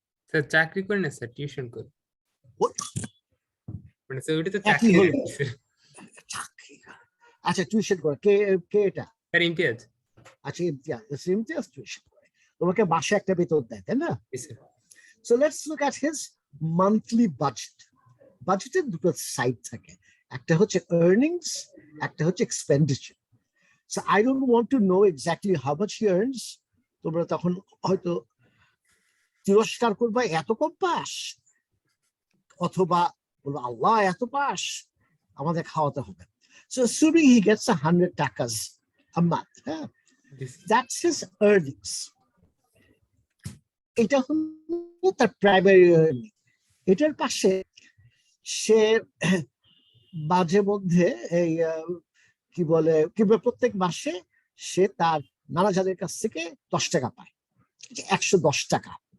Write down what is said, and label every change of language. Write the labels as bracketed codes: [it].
[bn] Sir চাকরি করি না স্যার, টিউশন করি। [en] What? [bn] মানে স্যার ওটা তো একই চাকরি হলো। স্যার। চাকরি করে। আচ্ছা টিউশন করে কে? কে এটা? স্যার ইমতিয়াজ। আচ্ছা ইমতিয়াজ টিউশন করে, তোমাকে মাসে একটা বেতন দেয়, তাই না? জি sir. [en] So let's look at his monthly budget. [bn] বাজেটের দুটো সাইড থাকে, একটা হচ্ছে earnings, একটা হচ্ছে expenditure. [en] So I don't want to know exactly how much he earns. [bn] তোমরা তখন হয়তো তিরস্কার করবে, এত কম পাস, অথবা বলবো আল্লাহ এত পাস, আমাদের খাওয়াতে হবে। [en] So assuming he gets 100 takas a month, that's his earnings. [bn] এটা হলো তার প্রাইমারি আর্নিং। এটার পাশে সে মাঝে মধ্যে এই কি বলে কিংবা প্রত্যেক মাসে সে তার নানাজানের কাছ থেকে 10 টাকা পায়, 110 টাকা।